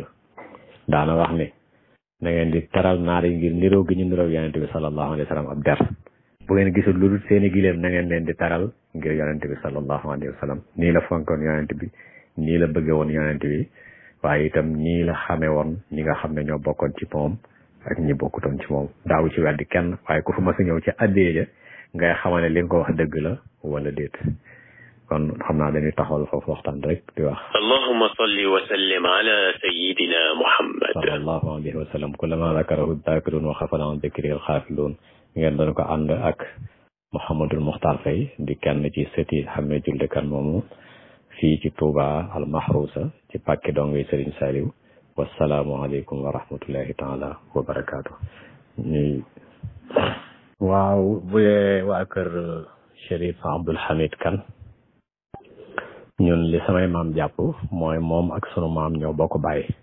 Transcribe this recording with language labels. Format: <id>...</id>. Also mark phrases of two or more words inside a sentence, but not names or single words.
<wo>daana wax ne na ngeen di taral naar yi ngir niroo gi ñu niroo yonent bi</wo> <ar>صلى الله عليه وسلم</ar> <wo>ab der bu ngeen gisul lu dul seeni gileem na ngeen leen di taral ngir yonent bi</wo> <ar>صلى الله عليه وسلم</ar> <wo>nii la fonkoon yonent bi nii la bëgge woon yonent bi waaye itam nii la xamee woon ñi nga xam ne ñoo bokkoon ci moom ak ñi bokkutoon ci moom daaw ci weddi kenn waaye ku fa mas a ñëw ci addee ja ngay xamal ne li nga ko wax dëgg la wala déet kon xam naa dañuy taxawal foofu waxtaan rek di wax</wo> <ar>اللهم صل وسلم على سيدنا محمد صلى الله عليه وسلم كلما ذكره ذاكر وغفل عن ذكر الغافلون</ar> <wo>ngeen doon ko ànd ak Mouhamadul Muxtaar Fay di kenn ci sëti xamee julde kan moomu fii ci Touba al Mahrousa ci pàkki dongoy Serigne Saliou</wo> <ar>والسلام عليكم ورحمة الله تعالى وبركاته</ar> <wo>ñuy waaw bu dee waa kër Chérif Abdoul Hamid Kane ñun li samay maam jàpp mooy moom ak sunu maam ñoo bokk bàyyi</wo>